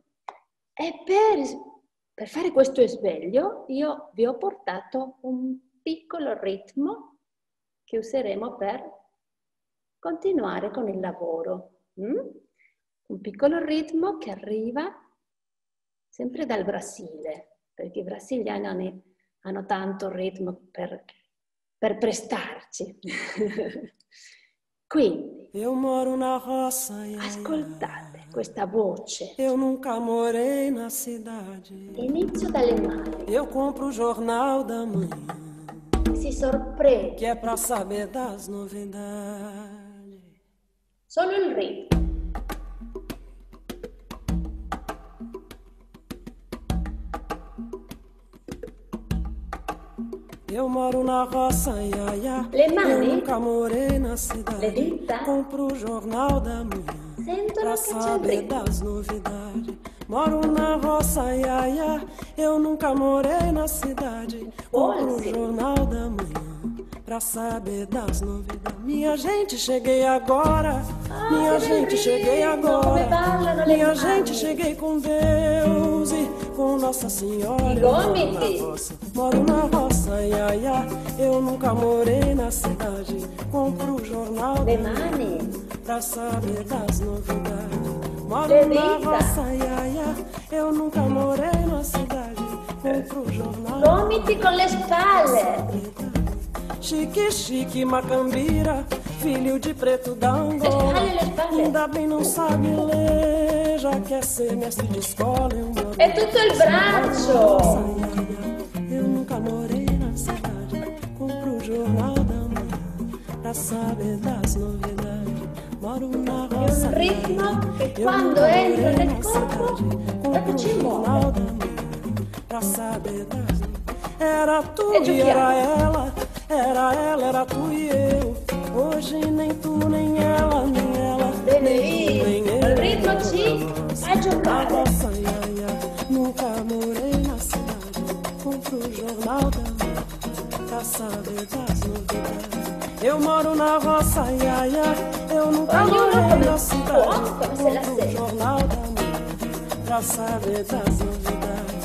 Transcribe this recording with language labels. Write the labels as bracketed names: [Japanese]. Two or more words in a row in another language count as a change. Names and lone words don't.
[Italian] E per fare questo sveglio io vi ho portato un piccolo ritmo che useremo per continuare con il lavoro. Un piccolo ritmo che arriva sempre dal Brasile, perché i brasiliani hanno tanto ritmo per prestarci. Quindi, [Portuguese] eu moro na roça, [Italian] ascoltate questa voce. [Portuguese] Eu nunca morei na cidade. [Italian] Inizio dalle mani. [Portuguese] Eu compro o jornal da manhã, [Italian] Si sorprende. [Portuguese] que é pra saber das novidades. [Italian] Solo il ritmo. [Portuguese] Eu moro na roça, iaia. [Italian] Le mani? [Portuguese] Eu nunca morei na [Italian] Le [Portuguese] cidade. [Italian] dita? [Portuguese] Compro o jornal da manhã [Italian] Sentono [Portuguese] pra [Italian] che c'è il [Portuguese] saber [Italian] ritmo. [Portuguese] das novidades. Moro na roça, iaia. Eu nunca morei na cidade. Compro o Olha. jornal da manhã pra saber das novidades. Minha gente, cheguei agora. Minha [Italian] che [Portuguese] gente, cheguei [Italian] ritmo, [Portuguese] agora. [Italian] come ballano le [Portuguese] Minha [Italian] mani. [Portuguese] gente, cheguei com Deus e com Nossa Senhora. [Italian] I [Portuguese] Eu moro [Italian] gomiti. [Portuguese] na roça, moro na roça, iaia. Eu nunca morei na cidade. Compro o jornal [Italian] Le [Portuguese] da [Italian] mani. [Portuguese] pra saber das novidades. Moro [Italian] Le [Portuguese] na [Italian] dita. [Portuguese] roça, iaia. Eu nunca morei na cidade. Compro o jornal. [Italian] Gomiti con le spalle. [Portuguese] Chique, chique, macambira, filho de preto da Angola. [Italian] Le spalle. [Portuguese] Ainda bem não sabe ler, já quer ser mestre de escola. Eu moro [Italian] È tutto il braccio. [Portuguese] Eu nunca morei na cidade. Compro o jornal da manhã pra saber das novidades. Moro na roça. [Italian] un ritmo che [Portuguese] Eu [Italian] quando [Portuguese] nunca [Italian] entra [Portuguese] morei [Italian] nel [Portuguese] na [Italian] corpo [Portuguese] cidade. [Italian] proprio [Portuguese] Compro o [Italian] ci [Portuguese] jornal [Italian] muove. [Portuguese] da manhã pra saber das novidades. Era tu É e judiado. era ela. Era ela, era tu e eu. Hoje nem tu, nem ela, nem ela. [Italian] Bene [Portuguese] Nem [Italian] lì, [Portuguese] tu, nem [Italian] il ritmo ci fa [Portuguese] Na [Italian] giocare. [Portuguese] roça, iaia, nunca morei na cidade. Compro o jornal da manhã pra saber das novidades. Eu moro na roça, iaia, eu nunca [Italian] Ognuno [Portuguese] morei [Italian] come [Portuguese] na [Italian] può, [Portuguese] cidade. [Italian] come se la [Portuguese] Compro o [Italian] sente. [Portuguese] jornal da manhã pra saber das novidades.